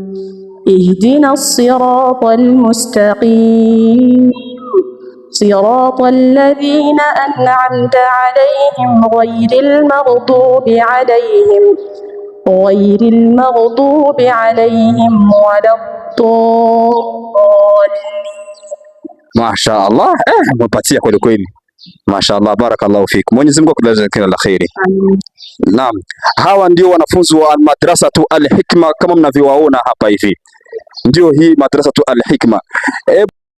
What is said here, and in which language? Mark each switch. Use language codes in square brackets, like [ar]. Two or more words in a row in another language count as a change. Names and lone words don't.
[ar] اهدنا الصراط المستقيم صراط الذين أنعمت عليهم غير المغضوب عليهم ولا الضالين. ما شاء الله. [sw] Umepatia kweli kweli. [ar] ما شاء الله، بارك الله فيكم. [sw] Mwenyezi Mungu akujaze kila la kheri. Naam, hawa ndio wanafunzi wa Madrasatu Al Hikma kama mnavyowaona hapa hivi. Ndio hii Madrasatu Al Hikma.